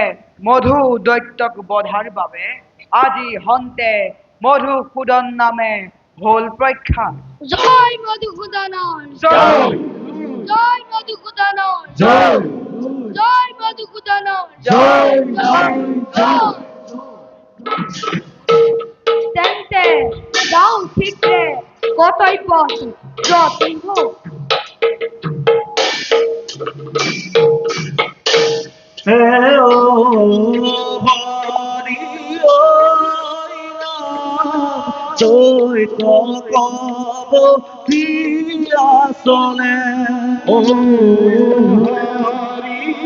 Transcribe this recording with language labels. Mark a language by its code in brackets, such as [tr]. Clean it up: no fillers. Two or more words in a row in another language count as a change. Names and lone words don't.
[as] মধু দৈত্যক বধাৰ বাবে আজি হন্তে মধুসূদন নামে হল প্ৰখ্যাত। জয় মধুসূদনৰ জয় জয় মধুসূদনৰ জয় জয় মধুসূদনৰ জয় জয় জয় তেন্তে যাও শীঘ্ৰে কতই পথ যতই হোক। হে ও হরি ও জয় কব আসলে ও হরি